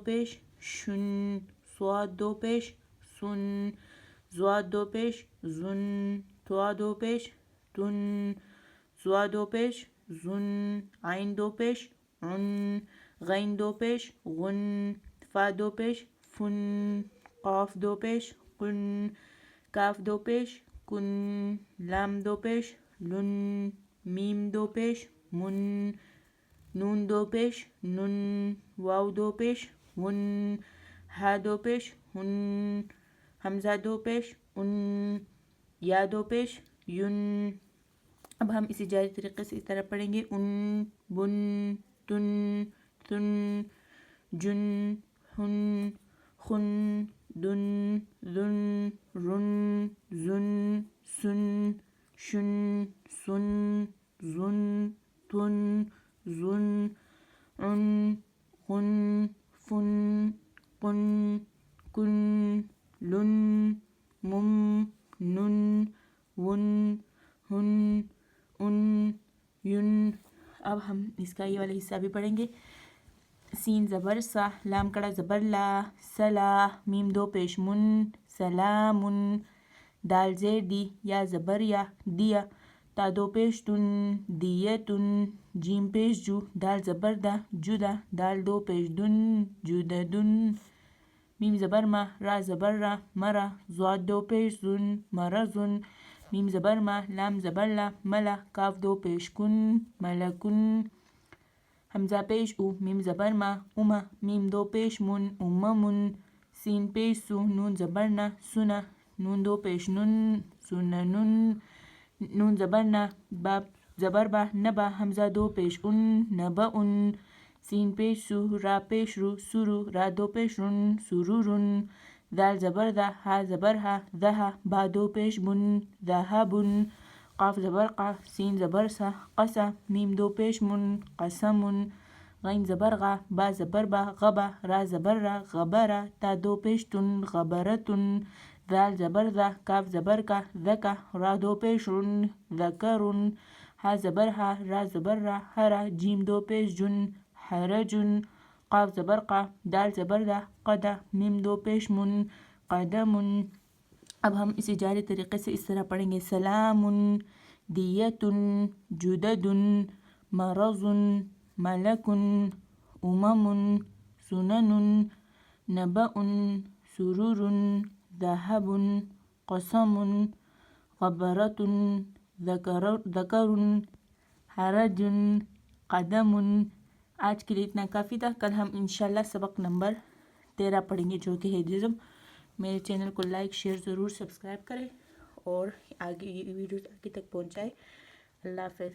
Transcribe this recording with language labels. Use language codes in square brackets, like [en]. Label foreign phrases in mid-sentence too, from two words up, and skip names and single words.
[ur] پیش شن، صاد دو پیش سن، ضاد دو پیش زن، طا دو پیش تن، ظا دو پیش زن، عین دو پیش عن، غین دو پیش غن، فا دو پیش فن، قاف دو پیش قن، کاف دو پیش کن، لام دو پیش لن، میم دو پیش من، نون دو پیش نن، واو دو پیش ون، ہا دو پیش ہن، حمزہ دو پیش ان، یا دو پیش ین۔ اب ہم اسی جاری طریقے سے اس طرح پڑھیں گے [ar] ان، بن، تن، ثن، جن، ہن، خن، دن، ذن، رن، زن، سن، شن، سن، زن، تن، ظن، عن، غن، فن، قن، کن، لن، مم، نن، ون، ہن، ان، ین۔ [ur] اب ہم اس کا یہ والا حصہ بھی پڑھیں گے۔ سین زبر سا، لام کڑا زبر لا، سلا، میم دو پیش من، سلام، دال زیر دی، یا زبر یا، دیا، تا دو پیش تن، دیتن، جیم پیش جو، دال زبر دا، جدا، دال دو پیش دن، جددن، میم زبر ما، را زبر را، مرا، ضاد دو پیش زن، مرزن، میم زبر ما، لام زبر لا، ملا، کاف دو پیش کن، ملکن، حمزہ پیش او، میم زبر ما، اما، میم دو پیش من، اممن، سین پیش سو، نون زبر نا، سنا، نون دو پیش نن، سننن، نون زبر نا، با زبر با، نبا، حمزہ دو پیش ان، نبأن، سین پیش سو، را پیش رو، سرو، را دو پیش رن، سرورن، دال زبر دا، ہا زبر ہا، دہا، با دو پیش بن، ذہبن، قاف زبر قا، سین زبر سا، قسا، میم دو پیش من، قسمن، غین زبر غا، با زبر با، غبا، را زبر را، غبرا، تا دو پیش تن، غبرتن، ذال زبر ذا، کاف زبر کا، ذکا، را دو پیش رن، ذکرن، ہا زبر ہا، را زبر را، ہرا، جیم دو پیش جن، حرجن، قاف زبر قا، دال زبر دا، قدا، میم دو پیش من، قدمن۔ اب ہم اسی جاری طریقے سے اس طرح پڑھیں گے۔ [ar] سلام، دیتن، جددن، مرضن، ملکن، اممن، سننن، نبأن، سرورن، ذہبن، قسمن، غبرتن، ذکرن، حرجن، قدمن۔ [ur] آج کے لیے اتنا کافی تھا۔ کل ہم انشاءاللہ سبق نمبر 13 پڑھیں گے جو کہ ہے جزم۔ میرے چینل کو لائک شیئر ضرور سبسکرائب کریں اور آگے یہ ویڈیوز آگے تک پہنچائے۔ اللہ حافظ۔